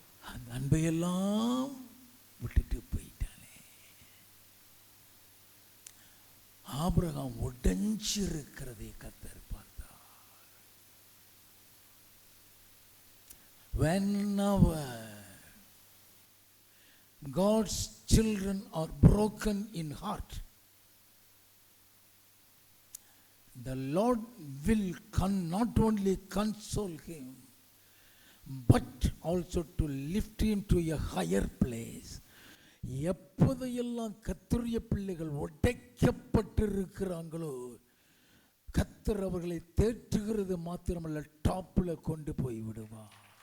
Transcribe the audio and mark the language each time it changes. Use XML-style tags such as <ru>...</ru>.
<ta>அந்த அன்பையெல்லாம் விட்டுட்டு போயிட்டானே. ஆபிரகாம் உடைஞ்சிருக்கிறதை கர்த்தர் பார்த்தார்.</ta> <en>Whenever God's children are broken in heart, the Lord will not only console him, but also to lift him to a higher place.</en> <ta>எப்போதையெல்லாம் கர்த்தருடைய பிள்ளைகள் உடைக்கப்பட்டிருக்கிறாங்களோ, கர்த்தர் அவர்களை தேற்றுகிறது மாத்திரமல்ல, டாப்ல கொண்டு போய் விடுவார்.</ta>